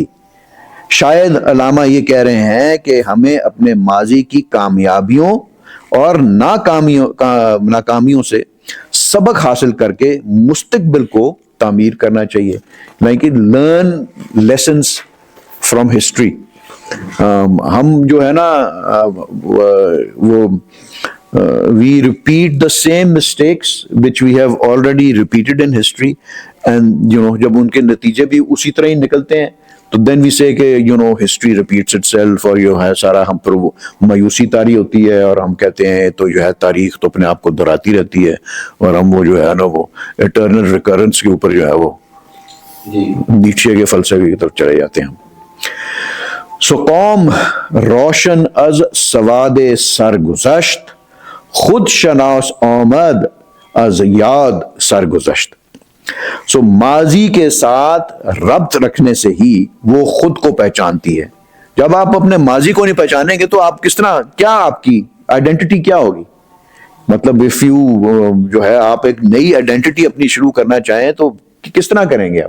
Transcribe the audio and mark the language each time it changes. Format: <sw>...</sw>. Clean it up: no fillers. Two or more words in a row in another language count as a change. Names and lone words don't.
<ur>شاید علامہ یہ کہہ رہے ہیں کہ ہمیں اپنے ماضی کی کامیابیوں اور ناکامیوں سے سبق حاصل کر کے مستقبل کو تعمیر کرنا چاہیے.</ur> <en>like learn lessons from history.</en> <ur>ہم جو ہے نا وہ</ur> <en>we repeat the same mistakes which we have already repeated in history,</en> <ur>and جب ان کے نتیجے بھی اسی طرح ہی نکلتے ہیں تو</ur> <en>then we say</en> <ur>کہ</ur> <en>history repeats itself,</en> <ur>اور ہے سارا ہم پر مایوسی طاری ہوتی ہے، اور ہم کہتے ہیں تو تاریخ تو اپنے آپ کو دہراتی رہتی ہے، اور ہم وہ وہ</ur> <en>eternal recurrence</en> <ur>کے اوپر وہ نیچے کے فلسفے کی طرف چلے جاتے ہیں.</ur> <fa>سو قوم روشن از سواد سرگزشت، خود شناس آمد از یاد سرگزشت.</fa> <ur>سو ماضی کے ساتھ ربط رکھنے سے ہی وہ خود کو پہچانتی ہے. جب آپ اپنے ماضی کو نہیں پہچانیں گے تو آپ کس طرح، کیا آپ کی آئیڈینٹی کیا ہوگی؟ مطلب</ur> <en>if you</en> <ur>آپ ایک نئی آئیڈینٹی اپنی شروع کرنا چاہیں تو کس طرح کریں گے آپ؟</ur>